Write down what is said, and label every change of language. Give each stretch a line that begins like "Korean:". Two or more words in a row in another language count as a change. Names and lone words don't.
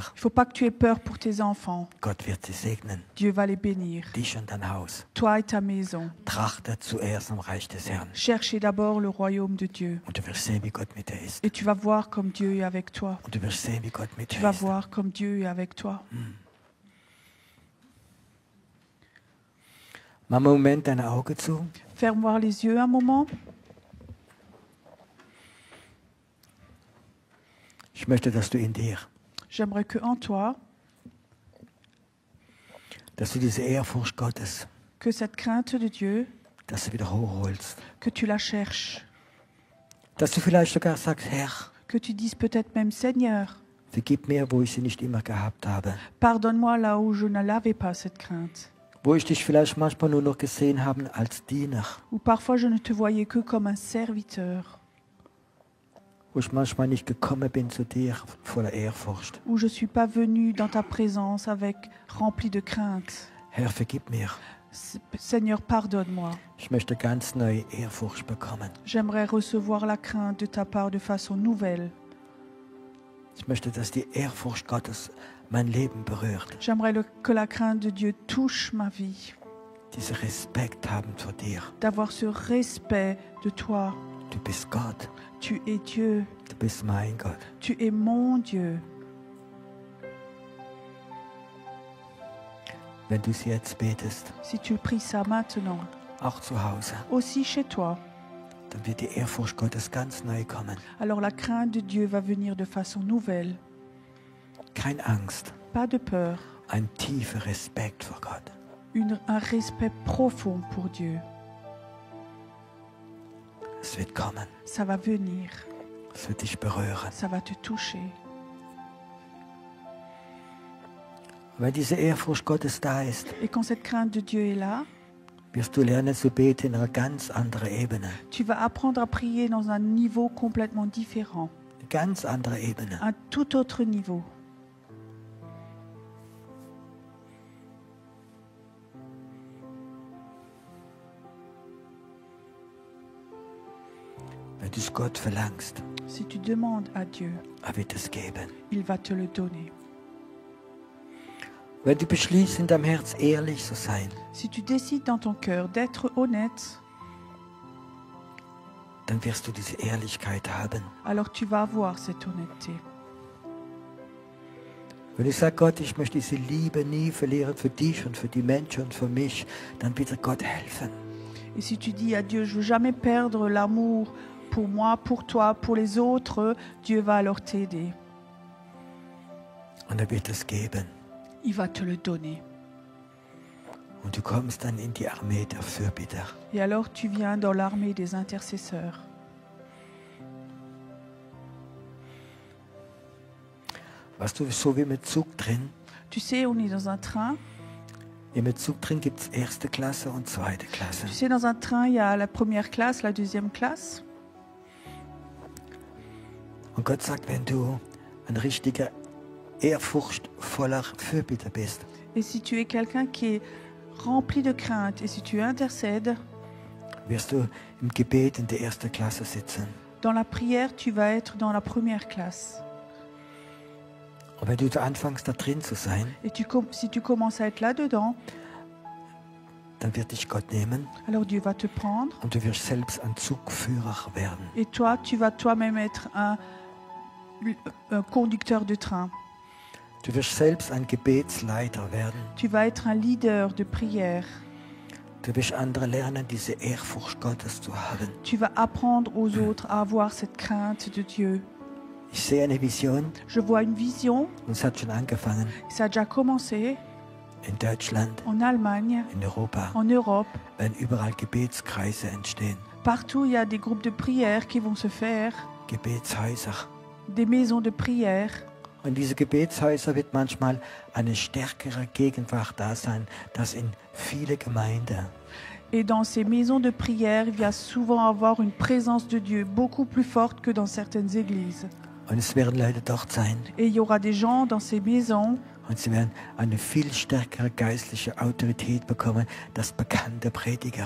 French: Il ne faut pas que tu aies peur pour tes enfants.
German: Gott wird sie segnen.
French: Dieu va les bénir.
German: Dich und dein Haus.
French: Toi et ta maison.
German: Trachte zuerst am Reich des Herrn.
French: Cherchez d'abord le royaume de Dieu.
German: Und du wirst sehen, wie Gott mit dir ist.
French: Et tu vas voir comme Dieu est avec toi.
German: Und du wirst sehen, wie Gott mit
French: Tu
German: dir
French: vas
German: ist.
French: voir comme Dieu est avec toi.
German: Mach mal einen Moment deine Augen zu.
French: Ferme voir les yeux un moment.
German: Ich möchte, dass du in dir,
French: J'aimerais que en toi,
German: dass du diese Ehrfurcht Gottes,
French: que cette crainte de Dieu,
German: dass du wieder hochholst.
French: que tu la cherches.
German: Dass du vielleicht sogar sagst, Herr,
French: Que tu dises peut-être même Seigneur,
German: Vergib mir, wo ich sie nicht immer gehabt habe.
French: Pardonne-moi là où je ne l'avais pas, cette crainte.
German: Wo ich dich vielleicht manchmal nur noch gesehen habe als Diener.
French: Ou parfois je ne te voyais que comme un serviteur.
German: Wo ich manchmal nicht gekommen bin zu dir voller Ehrfurcht.
French: Où je ne suis pas venu dans ta présence avec rempli de crainte.
German: Herr, vergib mir.
French: Seigneur, pardonne-moi.
German: Ich möchte ganz neue Ehrfurcht bekommen.
French: J'aimerais recevoir la crainte de ta part de façon nouvelle.
German: Ich möchte, dass die Ehrfurcht Gottes mein Leben berührt.
French: J'aimerais que la crainte de Dieu touche ma vie.
German: Diesen Respekt haben vor dir.
French: D'avoir ce respect de toi.
German: Du bist Gott.
French: Tu es Dieu.
German: Du bist mein Gott.
French: Tu es mon Dieu.
German: Wenn du es jetzt betest,
French: Si tu pries ça maintenant,
German: auch zu Hause,
French: aussi chez toi,
German: dann wird die Ehrfurcht Gottes ganz neu kommen.
French: alors la crainte de Dieu va venir de façon nouvelle.
German: Keine Angst,
French: Pas de peur,
German: ein tiefer Respekt vor Gott.
French: un respect profond pour Dieu.
German: Es wird kommen.
French: Ça va venir,
German: Es wird dich berühren.
French: ça va te toucher.
German: Wenn diese Ehrfurcht Gottes da ist,
French: Et quand cette crainte de Dieu est là,
German: wirst du lernen zu beten in einer ganz anderen Ebene.
French: tu vas apprendre à prier dans un niveau complètement différent,
German: Eine ganz andere Ebene.
French: un tout autre niveau.
German: Wenn du es Gott verlangst,
French: Si tu demandes à Dieu,
German: wird es geben.
French: il va te le donner.
German: Wenn du beschließt, in deinem Herz ehrlich zu sein,
French: Si tu décides dans ton cœur d'être honnête,
German: dann wirst du diese Ehrlichkeit haben.
French: alors tu vas avoir cette honnêteté.
German: Wenn ich sage, Gott, ich möchte diese Liebe nie verlieren für dich und für die Menschen und für mich, dann bitte Gott helfen.
French: Et si tu dis à Dieu, je ne veux jamais perdre l'amour pour moi, pour toi, pour les autres, Dieu va alors t'aider.
German: Und er wird es geben.
French: Il va te le donner.
German: Und du kommst dann in die Armee der Fürbitter.
French: Et alors tu viens dans l'armée des intercesseurs.
German: Weißt du, so wie im Zug drin,
French: Tu sais, on est dans un train.
German: im Zug drin gibt es erste Klasse und zweite Klasse.
French: Tu sais, dans un train, il y a la première classe, la deuxième classe.
German: Und Gott sagt, wenn du ein richtiger, ehrfurchtvoller Fürbitter bist,
French: Et si tu es quelqu'un qui est rempli de crainte, et si tu intercèdes,
German: wirst du im Gebet in der ersten Klasse sitzen.
French: dans la prière, tu vas être dans la première classe.
German: Und wenn du anfängst, da drin zu sein,
French: Et si tu commences à être là-dedans,
German: dann wird dich Gott nehmen
French: alors Dieu va te prendre.
German: und du wirst selbst ein Zugführer werden.
French: Et toi, tu vas toi-même être un conducteur de train.
German: Du wirst selbst ein Gebetsleiter werden.
French: Tu vas être un leader de prière.
German: Du wirst andere lernen, diese Ehrfurcht Gottes zu haben.
French: Tu vas apprendre aux autres à avoir cette crainte de Dieu.
German: Ich sehe eine Vision,
French: Je vois une vision,
German: und es hat schon angefangen,
French: ça a déjà commencé
German: in Deutschland,
French: en Allemagne,
German: in Europa,
French: en Europe.
German: wenn überall Gebetskreise entstehen,
French: Partout, il y a des groupes de prière qui vont se faire,
German: Gebetshäuser.
French: des maisons de prière.
German: Und diese Gebetshäuser wird manchmal eine stärkere Gegenwart da sein, das in viele Gemeinden.
French: Et dans ces maisons de prière, il va souvent avoir une présence de Dieu beaucoup plus forte que dans certaines églises.
German: Und es werden Leute dort sein,
French: Et il y aura des gens dans ces maisons
German: und sie werden eine viel stärkere geistliche Autorität bekommen, das bekannte Prediger.